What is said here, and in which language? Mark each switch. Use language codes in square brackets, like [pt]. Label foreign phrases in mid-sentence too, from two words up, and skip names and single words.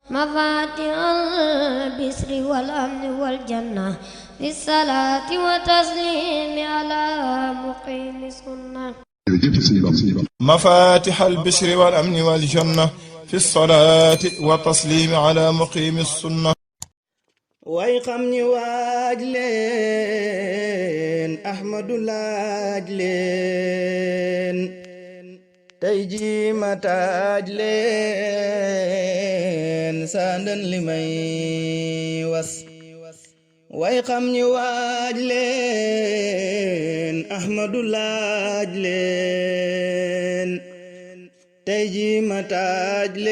[ar] مفاتيح البشر والأمن والجنة بالصلاة وتسليم على مقيم السنة مفاتيح البشر والأمن والجنة في الصلاة والتسليم على مقيم السنة [wo] way xam ñi waaj leen Ahmadu laaj leen tey ji ma taaj leen sandan li may was way xam ñi waaj leen Ahmadu laaj leen tey ji ma taaj